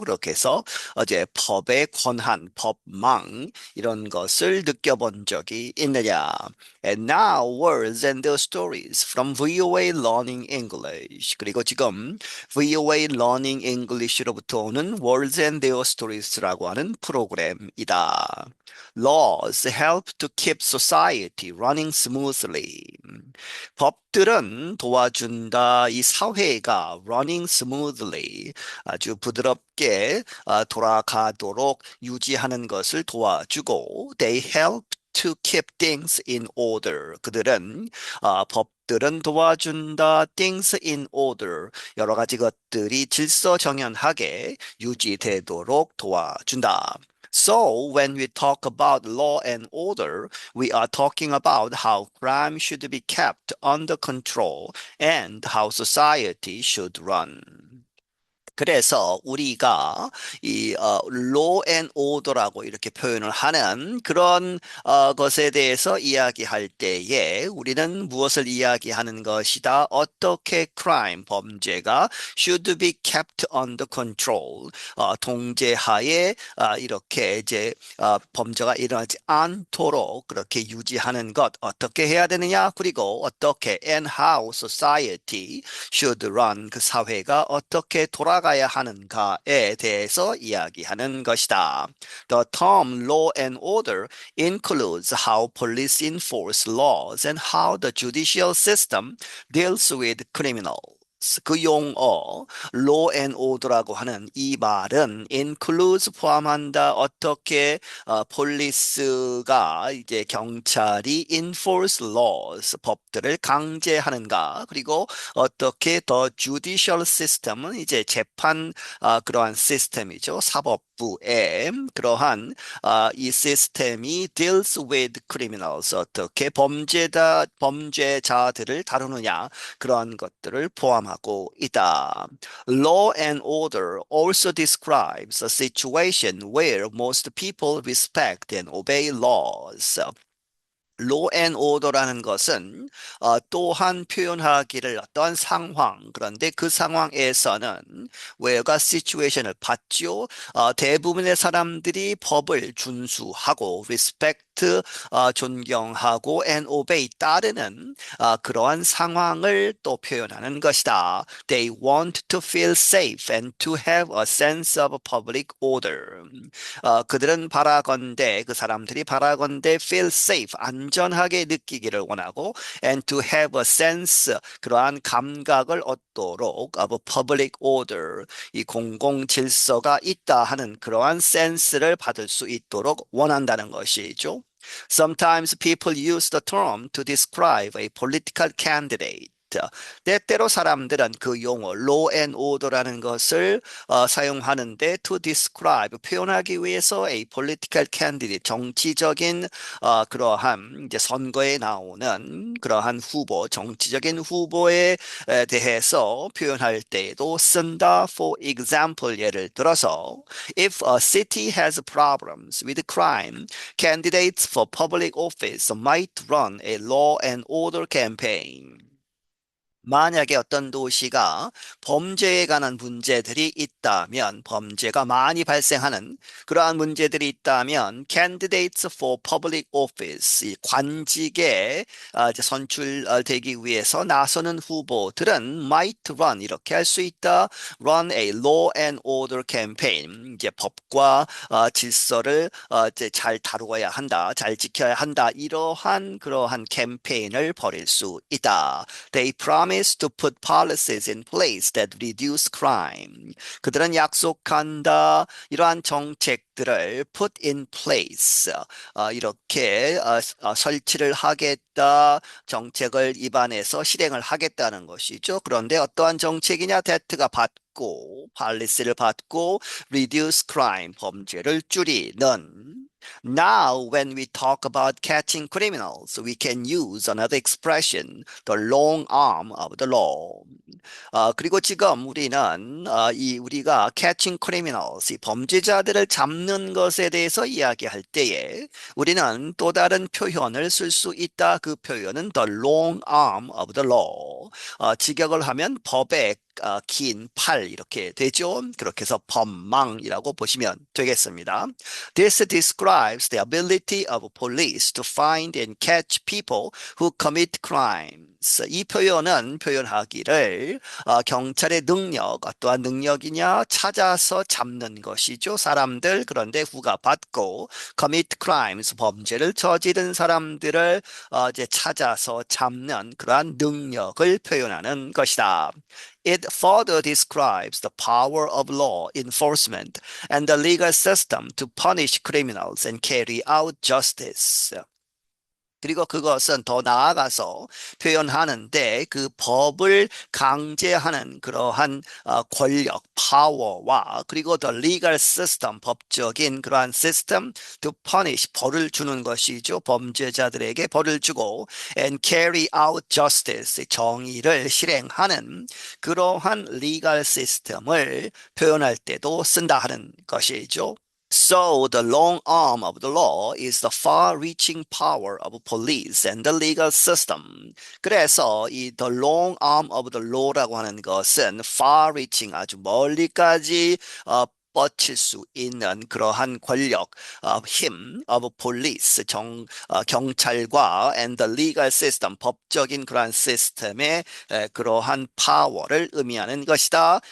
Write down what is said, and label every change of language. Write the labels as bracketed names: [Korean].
[Korean] 그렇게 해서 어제 법의 권한, 법망 이런 것을 느껴본 적이 있느냐? [English] And now words and their stories from VOA Learning English. [Korean] 그리고 지금 VOA Learning English로부터 오는 Words and Their Stories라고 하는 프로그램이다. [English] Laws help to keep society running smoothly. [Korean] 법들은 도와준다. 이 사회가 [English] running smoothly [Korean] 아주 부드럽게 돌아가도록 유지하는 것을 도와주고 [English] they help to keep things in order. [Korean] 그들은 법들은 도와준다. [English] things in order. [Korean] 여러 가지 것들이 질서정연하게 유지되도록 도와준다. [English] So, when we talk about law and order, we are talking about how crime should be kept under control and how society should run. [Korean] 그래서 우리가 이 law and order라고 이렇게 표현을 하는 그런 것에 대해서 이야기할 때에 우리는 무엇을 이야기하는 것이다? 어떻게 crime, 범죄가 [English] should be kept under control, [Korean] 통제하에 이렇게 이제 범죄가 일어나지 않도록 그렇게 유지하는 것 어떻게 해야 되느냐? 그리고 어떻게 [English] and how society should run, [Korean] 그 사회가 어떻게 돌아가야 하는가에 대해서 이야기하는 것이다. [English] The term law and order includes how police enforce laws and how the judicial system deals with criminals. [Korean] 그 용어 law and order라고 하는 이 말은 includes 포함한다. 어떻게 폴리스가 이제 경찰이 [English] enforce laws [Korean] 법들을 강제하는가. 그리고 어떻게 더 judicial system은 이제 재판 그러한 시스템이죠. 사법부의 그러한 이 시스템이 [English] deals with criminals [Korean] 어떻게 범죄자들을 다루느냐 그러한 것들을 포함하고 있다. [English] Law and order also describes a situation where most people respect and obey laws. [Korean] law and order라는 것은 또한 표현하기를 어떤 상황, 그런데 그 상황에서는 where가 situation을 받죠. 대부분의 사람들이 법을 준수하고 respect 존경하고 [English] and obey [Korean] 따르는 그러한 상황을 또 표현하는 것이다. [English] They want to feel safe and to have a sense of public order. [Korean] 그들은 바라건대 그 사람들이 바라건대 [English] feel safe [Korean] 안전하게 느끼기를 원하고 [English] and to have a sense [Korean] 그러한 감각을 얻도록 [English] of public order [Korean] 이 공공 질서가 있다 하는 그러한 센스를 받을 수 있도록 원한다는 것이죠. [English] Sometimes people use the term to describe a political candidate. [Korean] 때때로 사람들은 그 용어 law and order라는 것을 사용하는데 [English] to describe [Korean] 표현하기 위해서 [English] a political candidate [Korean] 정치적인 그러한 이제 선거에 나오는 그러한 후보 정치적인 후보에 대해서 표현할 때에도 쓴다. [English] For example [Korean] 예를 들어서 [English] if a city has problems with crime, candidates for public office might run a law and order campaign. [Korean] 만약에 어떤 도시가 범죄에 관한 문제들이 있다면, 범죄가 많이 발생하는 그러한 문제들이 있다면, [English] candidates for public office, [Korean] 이 관직에 이제 선출되기 위해서 나서는 후보들은 [English] might run, [Korean] 이렇게 할 수 있다. [English] run a law and order campaign, [Korean] 이제 법과 질서를 이제 잘 다루어야 한다, 잘 지켜야 한다. 이러한 그러한 캠페인을 벌일 수 있다. [English] They promise to put policies in place that reduce crime. [Korean] 그들은 약속한다. 이러한 정책들을 [English] put in place. [Korean] 이렇게 설치를 하겠다. 정책을 입안해서 실행을 하겠다는 것이죠. 그런데 어떠한 정책이냐? that가 받고, policy를 받고, [English] reduce crime, [Korean] 범죄를 줄이는. [English] Now, when we talk about catching criminals, we can use another expression, the long arm of the law. [Korean] 그리고 지금 우리는 우리가 [English] catching criminals, [Korean] 이 범죄자들을 잡는 것에 대해서 이야기할 때에 우리는 또 다른 표현을 쓸 수 있다. 그 표현은 [English] the long arm of the law. [Korean] 직역을 하면 법의 긴 팔 이렇게 되죠. 그렇게 해서 법망이라고 보시면 되겠습니다. [English] This describes the ability of police to find and catch people who commit crimes. [Korean] 이 표현은 표현하기를 경찰의 능력, 어떠한 능력이냐 찾아서 잡는 것이죠. 사람들 그런데 후가 받고 [English] commit crimes [Korean] 범죄를 저지른 사람들을 이제 찾아서 잡는 그러한 능력을 표현하는 것이다. [English] It further describes the power of law enforcement and the legal system to punish criminals and carry out justice. [Korean] 그리고 그것은 더 나아가서 표현하는데 그 법을 강제하는 그러한 권력, 파워와 그리고 [English] the legal system, [Korean] 법적인 그러한 시스템 [English] to punish, [Korean] 벌을 주는 것이죠. 범죄자들에게 벌을 주고 [English] and carry out justice, [Korean] 정의를 실행하는 그러한 legal system을 표현할 때도 쓴다 하는 것이죠. [English] So, the long arm of the law is the far-reaching power of police and the legal system. [Korean] 그래서 이 [English] the long arm of the law [Korean] 라고 하는 것은 far-reaching, 아주 멀리까지 뻗칠 수 있는 그러한 권력, 힘, [English] of police, [Korean] 경찰과 [English] and the legal system, [Korean] 법적인 그러한 시스템의 그러한 파워를 의미하는 것이다.